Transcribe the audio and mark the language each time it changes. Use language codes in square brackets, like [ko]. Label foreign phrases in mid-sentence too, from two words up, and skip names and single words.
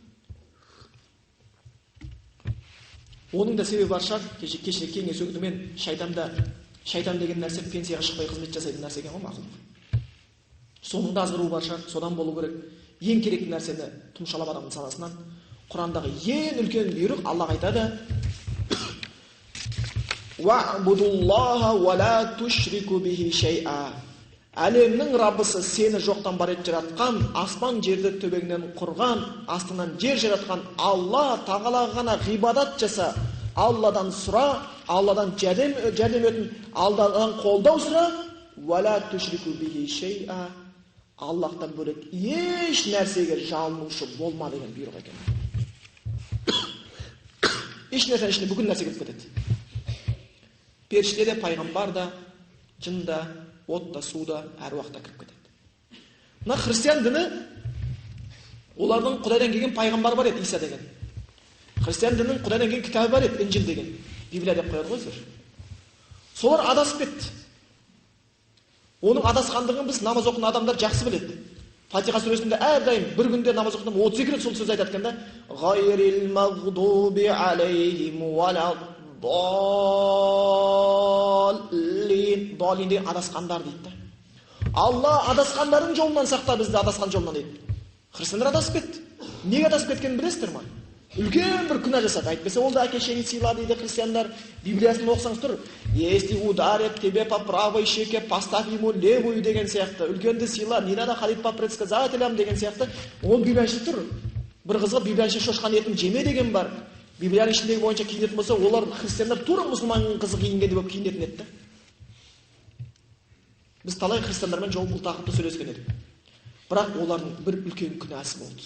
[kk] Оның да себебі бар шығар. Кеше кеңес өкілі мен шайтан деген нәрсе пенсияға шықпай қызмет жасайтын нәрсе екен ғой, мақұл. Соның да азғыруы бар шығар, содан болу керек. Ең керекті нәрсені тұмшалап адамның санасынан. Құрандағы ең үлкен бұйрық Аллах айтады: [ar] «واعبدوا الله ولا تشركوا به شيئا». [kk] Әлемнің Раббысы сені жоқтан бар етіп жаратқан, аспан жерді төбеңнен құрған, астыңнан жер жаратқан Алла Тағалаға ғана ғибадат жаса, Алладан сұра, Алладан жәрдем өтін, Алладан қолдау сұра, [ar] ولا تشركوا به شيئا. [kk] Аллахтан бөлек еш нәрсеге жалынушы болма деген бұйрық екен. Еш нәрсенің ішіне бүкіл нәрсе кіріп кетеді. Періште де, пайғамбар да, жын да, от та, су да, әруақ та кіріп кетеді. Мына христиан діні, олардың Құдайдан келген пайғамбар бар еді, Иса деген. Христиан дінінің Құдайдан келген кітабы бар еді, Инжил деген. Библия деп қояды ғой сіздер. Солар адасып кетті. Оның адасқандығын біз намаз оқыған адамдар жақсы біледі. Фатиха сүресінде әрдайым бір күнде намаз оқыған 32 рет сол сөз айтады екен да: [ar] «غير المغضوب عليهم ولا الضالين». [kk] Доллин деген адасқандар дейді. Алла адасқандардың жолынан сақта, бізді адасқан жолынан дейді. Христиандар адасып кетті. Неге адасып кеткенін білесіздер ме? Үлкен бір күнә жасады. Айтпаса ол да әке-шешеңді сыйла дейді христиандар. Библиясын оқысаңыз тұр. [ru] Если ударят тебе по правой щеке, поставь ему левую [kk] деген сияқты. Үлкенді сыйла, [ru] не надо ходить по предсказателям [kk] деген сияқты. Ол библияшы тұр. Бір қызға библияшы шошқан етін жеме деген бар. Библияның ішіндегі бойынша киінетін болса, олар христиандар тура мұсылманның қызы киінгенде болып киінетін еді. Біз талай христиандармен жол бұл тақырыпты сөйлескен едік. Бірақ олардың бір үлкен күнәсі болды.